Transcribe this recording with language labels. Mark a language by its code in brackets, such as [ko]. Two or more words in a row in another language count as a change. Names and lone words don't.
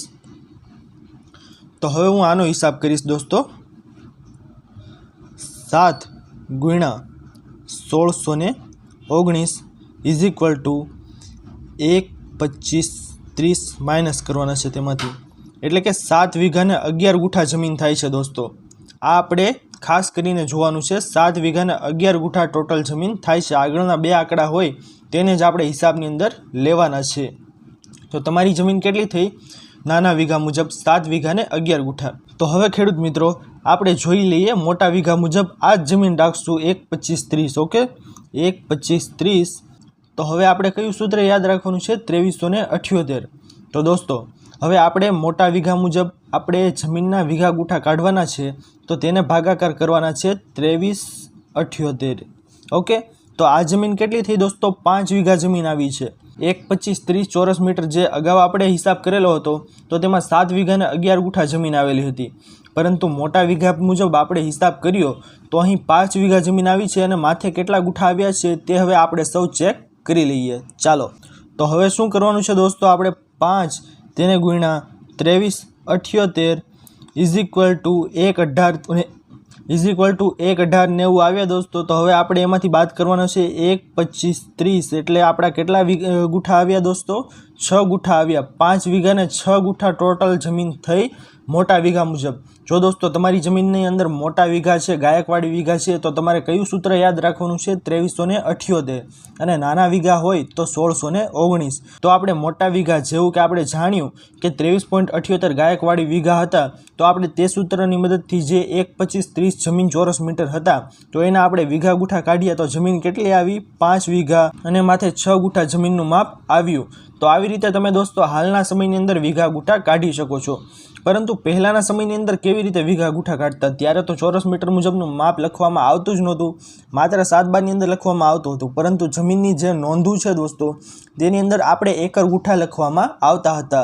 [gu] તો હવે હું આનો હિસાબ કરીશ દોસ્તો 7 ગુણા 1619 [en] is equal to [gu] 1, 25, 30 માઇનસ કરવાના છે તેમાંથી એટલે કે 7 વીઘા ને 11 ગુઠા જમીન થાય છે દોસ્તો। આ આપણે ખાસ કરીને જોવાનું છે 7 વીઘા ને 11 ગુઠા ટોટલ જમીન થાય છે। આગળના બે આંકડા હોય તેને જ આપણે હિસાબની અંદર લેવાના છે। તો તમારી જમીન કેટલી થઈ નાના વીઘા મુજબ 7 વીઘા ને 11 ગુઠા। તો હવે ખેડૂત મિત્રો આપણે જોઈ લઈએ મોટા વીઘા મુજબ આ જમીન રાખશું 1, 25, 30। ઓકે 1, 25, 30। તો હવે આપણે કયું સૂત્ર યાદ રાખવાનું છે 2378। તો દોસ્તો હવે આપણે મોટા વીઘા મુજબ આપણે જમીનના વીઘા ગુઠા કાઢવાના છે તો તેને ભાગાકાર કરવાના છે 2378। ઓકે તો આ જમીન કેટલી થઈ દોસ્તો 5 વીઘા જમીન આવી છે। 1, 25, 30 ચોરસ મીટર જે અગાઉ આપણે હિસાબ કરેલો હતો તો તેમાં 7 વીઘા ને 11 ગુઠા જમીન આવેલી હતી, પરંતુ મોટા વીઘા મુજબ આપણે હિસાબ કર્યો તો અહીં 5 વીઘા જમીન આવી છે અને માથે કેટલા ગુઠા આવ્યા છે તે હવે આપણે સૌ ચેક કરી લઈએ। ચાલો તો હવે શું કરવાનું છે દોસ્તો આપણે 5 તેને ગુણ્યા 2378 [en] is equal to [gu] 118 [en] is equal to [gu] 11890 આવ્યા દોસ્તો। તો હવે આપણે એમાંથી બાત કરવાનો છે 1, 25, 30 એટલે આપણા કેટલા ગુઠા આવ્યા દોસ્તો 6 ગુઠા આવ્યા। 5 વીઘા ને 6 ગુઠા ટોટલ જમીન થઈ મોટા વીઘા મુજબ। જો દોસ્તો તમારી જમીનની અંદર મોટા વીઘા છે ગાયકવાડી વીઘા છે તો તમારે કયું સૂત્ર યાદ રાખવાનું છે 2378 અને નાના વીઘા હોય તો 1619। તો આપણે મોટા વીઘા જેવું કે આપણે જાણ્યું કે 23.78 ગાયકવાડી વીઘા હતા તો આપણે તે સૂત્રની મદદથી જે 1, 25, 30 જમીન ચોરસ મીટર હતા તો એના આપણે વીઘા ગુઠા કાઢીએ તો જમીન કેટલી આવી 5 વીઘા અને માથે 6 ગુઠા જમીનનું માપ આવ્યું। तो આવી રીતે તમે દોસ્તો હાલના સમયની અંદર વીઘા ગુઠા કાઢી શકો છો। પરંતુ પહેલાના સમયની અંદર કેવી રીતે વીઘા ગુઠા કાઢતા ત્યારે તો ચોરસ મીટર મુજબનું માપ લખવામાં આવતું જ નહોતું, માત્ર 7 બારની અંદર લખવામાં આવતું હતું। પરંતુ જમીનની જે નોંધો છે દોસ્તો તેની અંદર આપણે એકર ગુઠા લખવામાં આવતા હતા।